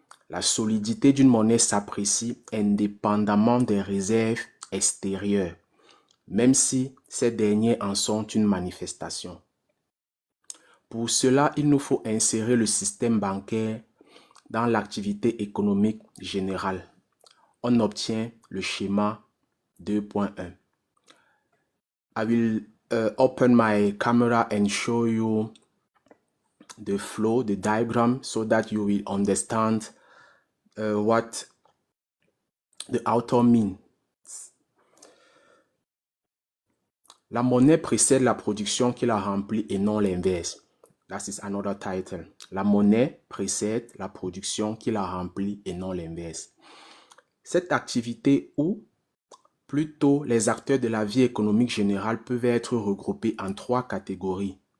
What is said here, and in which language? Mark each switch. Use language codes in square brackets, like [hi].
[fr] La solidité d'une monnaie s'apprécie indépendamment des réserves extérieures, même si ces dernières en sont une manifestation. Pour cela, il nous faut insérer le système bancaire dans l'activité économique générale. On obtient le schéma 2.1. [en] I will open my camera and show you the flow, the diagram, so that you will understand what the author means. [fr] La monnaie précède la production qui la remplit et non l'inverse. [en] That is another title. [fr] La monnaie précède la production qui la remplit et non l'inverse. Cette activité où plutôt les acteurs de la vie économique générale peuvent être regroupés en 3 catégories.